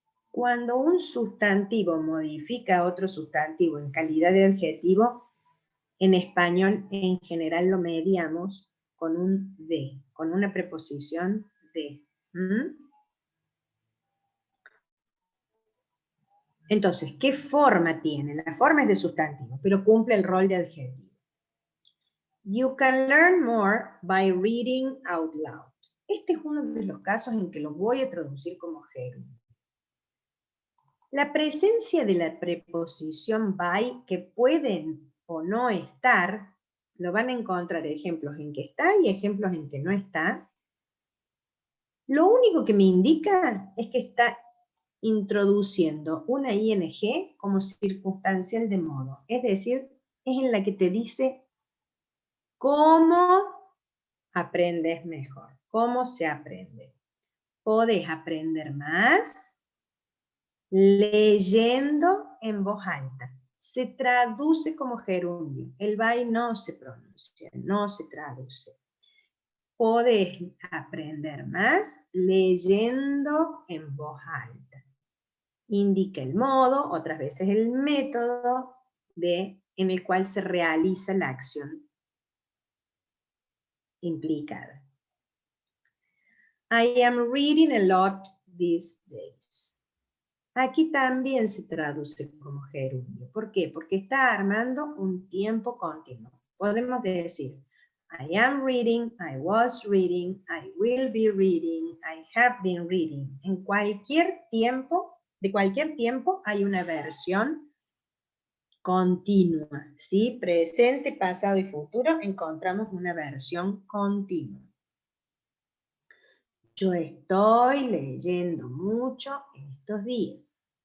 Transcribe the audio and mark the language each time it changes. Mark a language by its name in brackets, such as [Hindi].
[Spanish] Cuando un sustantivo modifica a otro sustantivo en calidad de adjetivo, en español en general lo mediamos con un de, con una preposición de. Entonces, ¿qué forma tiene? La forma es de sustantivo, pero cumple el rol de adjetivo. [English] You can learn more by reading out loud. [Spanish] Este es uno de los casos en que lo voy a traducir como gerundio. La presencia de la preposición by, que pueden o no estar, lo van a encontrar ejemplos en que está y ejemplos en que no está. Lo único que me indica es que está introduciendo una ing como circunstancial de modo. Es decir, es en la que te dice cómo aprendes mejor, cómo se aprende. Podés aprender más leyendo en voz alta. Se traduce como gerundio. El by no se pronuncia, no se traduce. Podés aprender más leyendo en voz alta. Indica el modo, otras veces el método en el cual se realiza la acción implicada. [English] I am reading a lot these days. [Spanish] Aquí también se traduce como gerundio. ¿Por qué? Porque está armando un tiempo continuo. Podemos decir, [English] I am reading, I was reading, I will be reading, I have been reading. [Spanish] En cualquier tiempo, de cualquier tiempo hay una versión continua, ¿sí? Presente, pasado y futuro encontramos una versión continua. Yo estoy leyendo mucho estos días.